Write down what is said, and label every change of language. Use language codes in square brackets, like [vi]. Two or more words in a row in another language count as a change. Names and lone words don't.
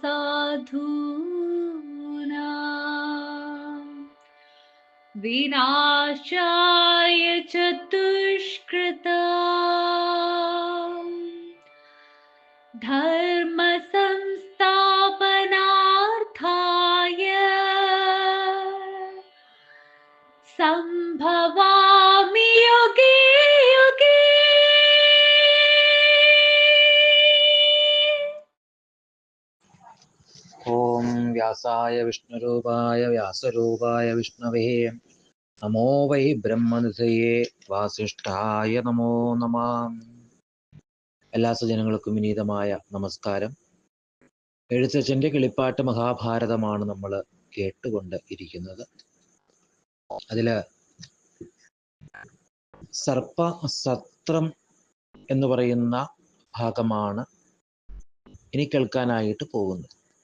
[sa] साधूनां विनाशाय च दुष्कृतां धर्म संस्थापनार्थाय संभवामि युगे युगे। ओम व्यासाय विष्णुरूपाय व्यासरूपाय विष्णवे नमो वै ബ്രഹ്മനിധയേ വാസിഷ്ഠായ നമോ നമഃ. [ml] എല്ലാ സജ്ജനങ്ങൾക്കും വിനീതമായ നമസ്കാരം. എഴുത്തച്ഛൻ്റെ കിളിപ്പാട്ട് മഹാഭാരതമാണ് നമ്മൾ കേട്ടുകൊണ്ട് ഇരിക്കുന്നത്. അതില് സർപ്പസത്രം എന്ന് പറയുന്ന ഭാഗമാണ് ഇനി കേൾക്കാനായിട്ട് പോകുന്നത്.